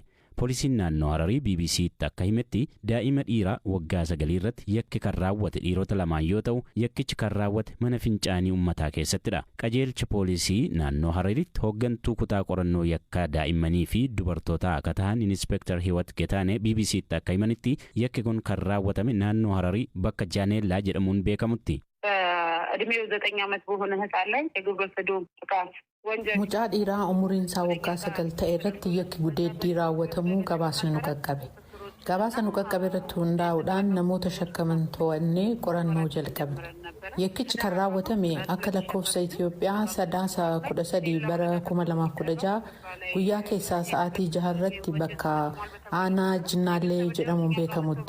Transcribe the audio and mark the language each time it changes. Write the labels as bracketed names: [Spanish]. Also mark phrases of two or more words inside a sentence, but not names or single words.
[Oromo] Poolisiin naannoo Hararii BBC'tti akka himetti daa'ima dhiiraa waggaa 9 irratti yakki kan raawwate dhiirota lamaan yoo ta'u yakkichi kan raawwate mana fincaanii uummataa keessattidha. Qajeelcha poolisii naannoo Harariitti hooggantuu kutaa qorannoo yakkaa daa'immanii fi dubartootaa akka ta'an Inspektar Hiwat Getaanee BBC'tti akka himanitti yakki kun kan raawwatame naannoo Hararii bakka Jaaneellaa jedhamuun beekamutti. [Amharic] እድሜው 9 ዓመት በሆነ ህፃን ላይ የግብረ ሰዶም ጥቃት [Oromo] mucaa dhiiraa umuriin isaa waggaa 9 ta'e irratti yakki gudeeddii raawwatamuu gabaasni nu qaqqabe. Gabaasa nu qaqqabe irratti hundaa'uudhaan namoota shakkaman to'annee qorannoo jalqabne. Yakkichi kan raawwatame akka lakkoofsa Itoophiyaa sadaasa 13 bara 2016 guyyaa keessaa sa'aatii 6 irratti bakka aanaa Jinnaallee jedhamuun beekamutti.